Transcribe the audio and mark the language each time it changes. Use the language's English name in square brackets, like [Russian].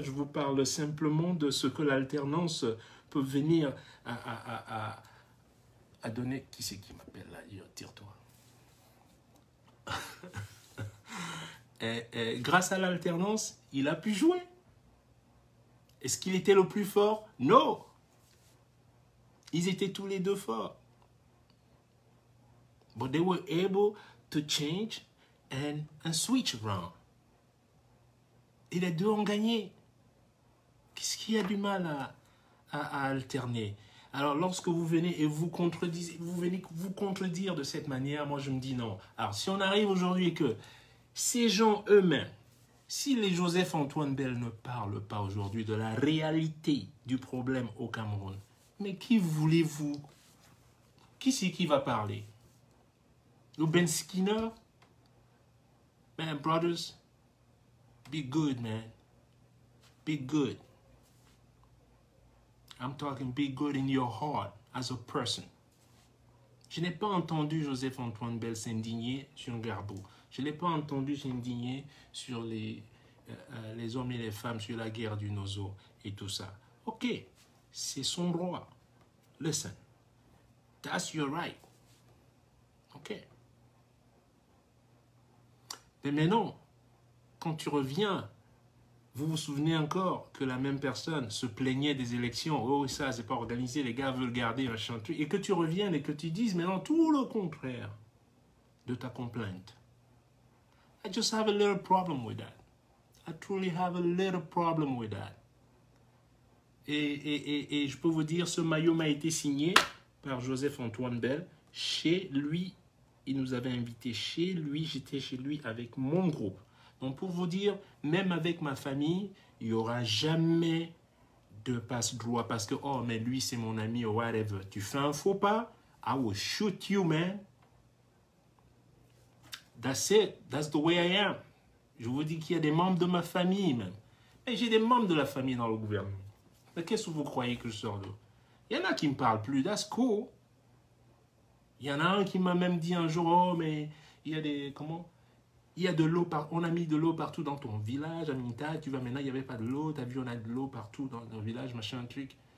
[French] Je vous parle simplement de ce que l'alternance peut venir à donner. Qui c'est qui m'appelle là? Tire-toi. Grâce à l'alternance, il a pu jouer. Est-ce qu'il était le plus fort? Non. Ils étaient tous les deux forts. [English] But they were able to change and switch around. [French] Et les deux ont gagné. Qu'est-ce qu'il y a du mal à alterner? Alors, lorsque vous venez et vous venez vous contredire de cette manière, moi je me dis non. Alors, si on arrive aujourd'hui et que ces gens eux-mêmes, si les Joseph-Antoine Bell ne parlent pas aujourd'hui de la réalité du problème au Cameroun, mais qui voulez-vous? Qui c'est qui va parler? Le Ben Skinner? [English] Man, brothers, be good, man. Be good. I'm talking be good in your heart as a person. [French] Je n'ai pas entendu Joseph-Antoine Bell s'indigner sur Garbo. Je n'ai pas entendu s'indigner sur les hommes et les femmes, sur la guerre du Nozo et tout ça. Ok, c'est son droit. [English] Listen, that's your right. [French] Ok. Mais maintenant, quand tu reviens, vous vous souvenez encore que la même personne se plaignait des élections. Oh, ça, c'est pas organisé, les gars veulent garder un chantier. Et que tu reviennes et que tu dises maintenant tout le contraire de ta complainte. [English] I just have a little problem with that. I truly have a little problem with that. [French] Et je peux vous dire, ce maillot m'a été signé par Joseph-Antoine Bell chez lui il nous avait invités chez lui, j'étais chez lui avec mon groupe. Donc pour vous dire, même avec ma famille, il n'y aura jamais de passe-droit parce que, oh, mais lui c'est mon ami, [English] or whatever. [French] Tu fais un faux pas, [English] I will shoot you, man. That's it, that's the way I am. [French] Je vous dis qu'il y a des membres de ma famille même. Mais j'ai des membres de la famille dans le gouvernement. Mais qu'est-ce que vous croyez que je sors d'où? Il y en a qui ne me parlent plus, [English] that's cool. [French] Il y en a un qui m'a même dit un jour, oh, mais il y a des, comment? Il y a de l'eau, on a mis de l'eau partout dans ton village, Aminta, tu vas maintenant, il n'y avait pas de l'eau, tu as vu, on a de l'eau partout dans le village, machin, un truc.